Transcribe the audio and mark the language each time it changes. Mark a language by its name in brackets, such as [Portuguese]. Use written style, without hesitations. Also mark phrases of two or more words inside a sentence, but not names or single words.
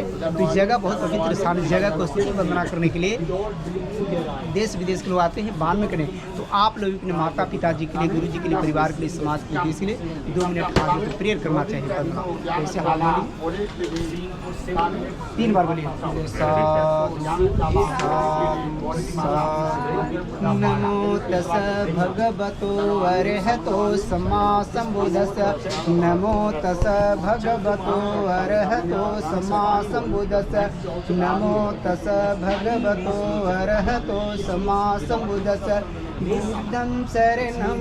[Hindi] तो इस जगह बहुत पवित्र स्थान, इस जगह को स्तुति वंदना करने के लिए देश विदेश के लोग आते हैं, बाल में करें। तो आप लोग अपने माता पिता जी के लिए, गुरु जी के लिए, परिवार के लिए, समाज के लिए, इसलिए 2 मिनट आगे तो प्रेयर करना चाहिए। ऐसे हाल में 3 बार बोलिए। [Pali] नमो तस् भगवतो अरहतो सम्मा सम्बुद्धस्स नमो तस् भगवतो अरहतो सम्मा सम्बुद्धस्स नमो तस् भगवतो अरहतो सम्मा सम्बुद्धस्स बुद्धं शरणं